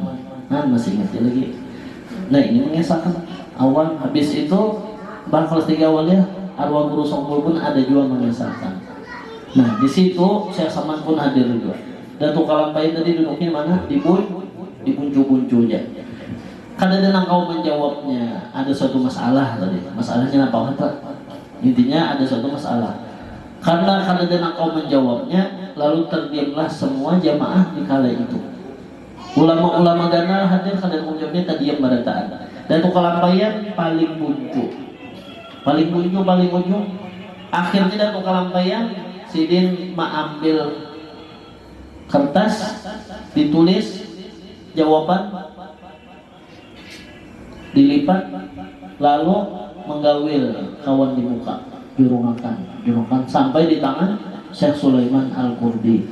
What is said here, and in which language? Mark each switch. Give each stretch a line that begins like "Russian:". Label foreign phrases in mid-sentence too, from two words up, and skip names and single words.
Banjar: Nah masih ingat lagi. Nah ini mengesahkan awal, habis itu bang kelas 3 Awwaliyah arwah guru Songkul pun ada juga mengesahkan. Nah di situ Syekh Saman pun hadir juga. Datuk Kalampayan tadi duduknya mana? Di buncu-buncunya. Kadang-kadang kau menjawabnya ada suatu masalah tadi. Masalahnya apa kata? Intinya ada suatu masalah. Karena kadang-kadang kau menjawabnya, lalu terdiamlah semua jamaah di kala itu. Ulama-ulama ganal hadir, kadang menjawabnya terdiam barataan. Datuk Kalampayan paling buncu, paling ujung. Akhirnya Datuk Kalampayan sidin mengambil kertas, ditulis jawaban, dilipat, lalu menggawil kawan di muka, jurungkan sampai di tangan Syekh Sulaiman Al-Qurdi.